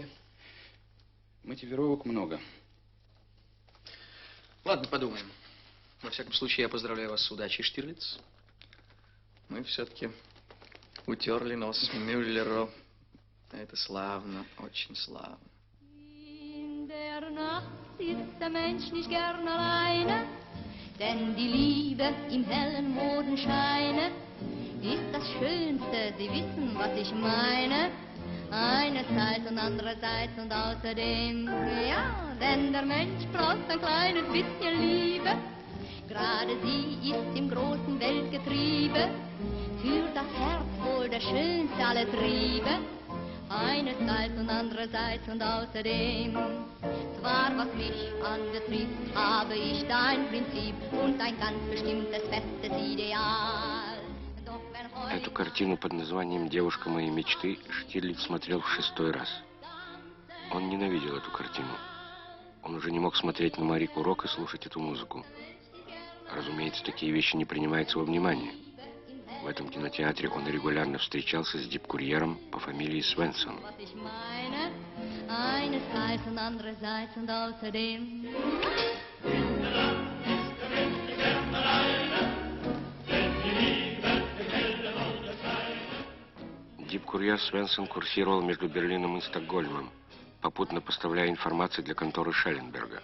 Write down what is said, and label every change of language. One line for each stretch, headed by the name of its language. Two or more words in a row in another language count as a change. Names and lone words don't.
Russian: Мотивировок много. Ладно, подумаем. Во всяком случае, я поздравляю вас с удачей, Штирлиц. Мы все-таки утерли нос Мюллеру. Это славно, очень славно.
German: In der Nacht sitzt der Mensch nicht gern alleine, denn die Liebe im hellen Mondenscheine ist das Schönste, Sie wissen, was ich meine. Einerseits und andererseits und außerdem, ja, denn der Mensch braucht ein kleines bisschen Liebe. Gerade sie ist im großen Weltgetriebe, für das Herz wohl der schönste aller Triebe. Einerseits und andererseits und außerdem. Zwar was mich anbetrifft, habe ich da ein Prinzip und ein ganz bestimmtes festes Ideal. Doch wenn heute
Russian: Эту картину под названием «Девушка моей мечты» Штирлиц смотрел в 6-й раз. Он ненавидел эту картину. Он уже не мог смотреть на Марику Рок и слушать эту музыку. Разумеется, такие вещи не принимаются во внимание. В этом кинотеатре он регулярно встречался с дипкурьером по фамилии Свенсон.
German: was ich meine. Einerseits und andererseits und außerdem.
Russian: Дипкурьер Свенсон курсировал между Берлином и Стокгольмом, попутно поставляя информацию для конторы Шелленберга.